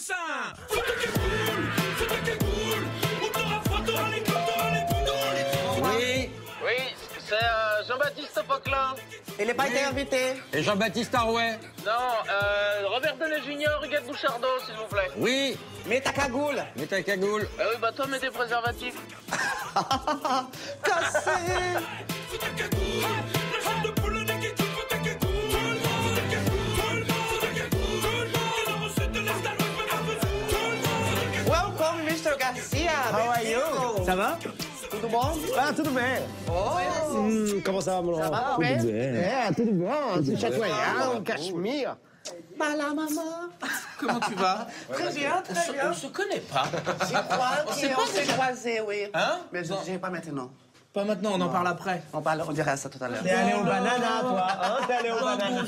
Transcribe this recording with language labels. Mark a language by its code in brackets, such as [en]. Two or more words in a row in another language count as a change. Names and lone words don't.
[fr] Oui, c'est Jean-Baptiste Poquelin. Il n'est pas été invité. Et Jean-Baptiste Arouet? Non, Robert Downey Jr., Huguette Bouchardot, s'il vous plaît. Oui. Mets ta cagoule. Mets ta cagoule. Oui, bah toi, mets des préservatifs. Cassé. [en] Welcome, Mr. Garcia. How are you? [fr] Ça va? [pt] Tudo bom? Ah, tudo bem. Oh, [fr] Comment ça va, mon ça va, ouais? [pt] Tudo bom. [fr] C'est chatoyant, Cachemire. Bah là, maman. Comment tu vas? Très bien, très bien. On se connaît pas. Je crois On s'est qu'on pas s'est croisés, oui. Hein? Mais je ne dirai pas maintenant. Pas maintenant, on en parle après. On dira ça tout à l'heure. T'es allé au banana, toi, hein? T'es allé au banana.